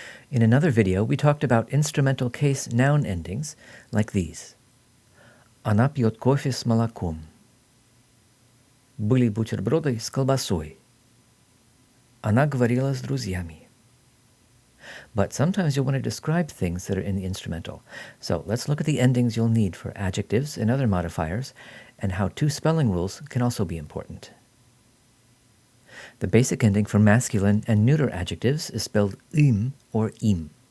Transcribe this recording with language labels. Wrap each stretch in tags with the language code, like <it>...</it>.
<en>In another video, we talked about instrumental case noun endings like these.</en> <ru>Она пьет кофе с молоком. Были бутерброды с колбасой. Она говорила с друзьями.</ru> <en>But sometimes you'll want to describe things that are in the instrumental. So let's look at the endings you'll need for adjectives and other modifiers, and how two spelling rules can also be important. The basic ending for masculine and neuter adjectives is spelled im or im.</en>